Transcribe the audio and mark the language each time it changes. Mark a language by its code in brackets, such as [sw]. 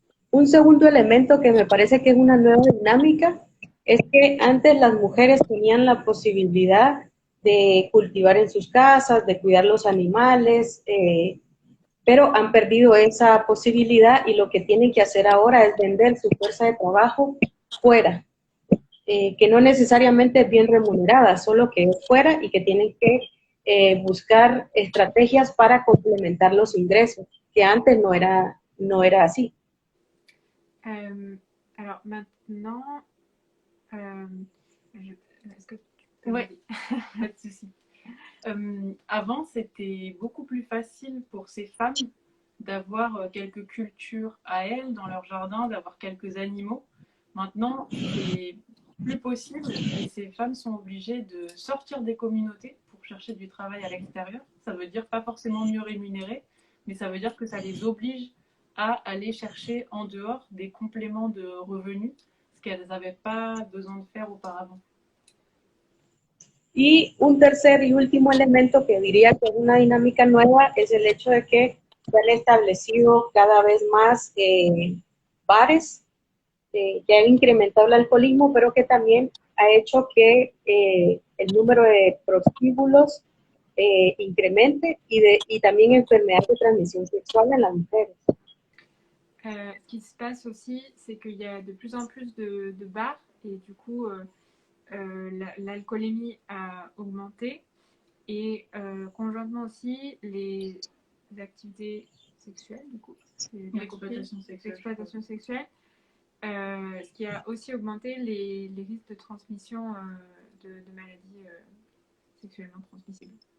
[es] Un segundo elemento que me parece que es una nueva dinámica es que antes las mujeres tenían la posibilidad de cultivar en sus casas, de cuidar los animales, pero han perdido esa posibilidad y lo que tienen que hacer ahora es vender su fuerza de trabajo fuera, que no necesariamente es bien remunerada, solo que es fuera y que tienen que buscar estrategias para complementar los ingresos, que antes no era así. [fr] Alors maintenant, est-ce que tu peux Ouais, pas de souci. Avant, c'était beaucoup plus facile pour ces femmes d'avoir quelques cultures à elles dans leur jardin, d'avoir quelques animaux. Maintenant, c'est plus possible et ces femmes sont obligées de sortir des communautés pour chercher du travail à l'extérieur. Ça veut dire pas forcément mieux rémunéré, mais ça veut dire que ça les oblige à aller chercher en dehors des compléments de revenus, ce qu'elles n'avaient pas besoin de faire auparavant. [es] Y un tercer y último elemento que diría que es una dinámica nueva es el hecho de que se han establecido cada vez más bares que han incrementado el alcoholismo, pero que también ha hecho que el número de prostíbulos incremente y también enfermedades de transmisión sexual en las mujeres. [fr] Ce qui se passe aussi, c'est qu'il y a de plus en plus de bars et du coup, l'alcoolémie a augmenté et conjointement aussi les activités sexuelles, du coup, l'exploitation sexuelle, ce qui a aussi augmenté les risques de transmission de maladies sexuellement transmissibles.